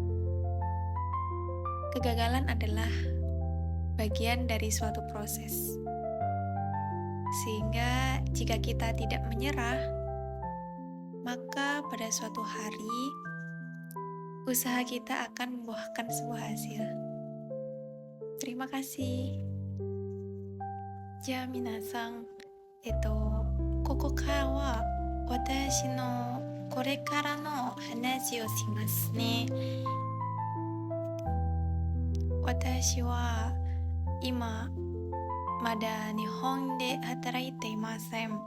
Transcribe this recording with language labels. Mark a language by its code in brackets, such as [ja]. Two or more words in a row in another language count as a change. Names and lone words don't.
[id] Kegagalan adalah bagian dari suatu proses. Sehingga jika kita tidak menyerah, maka pada suatu hari usaha kita akan membuahkan sebuah hasil. Terima kasih. [ja] Ja, minasan, ここからは私のこれからの話をしますね。私は今まだ日本で働いていません。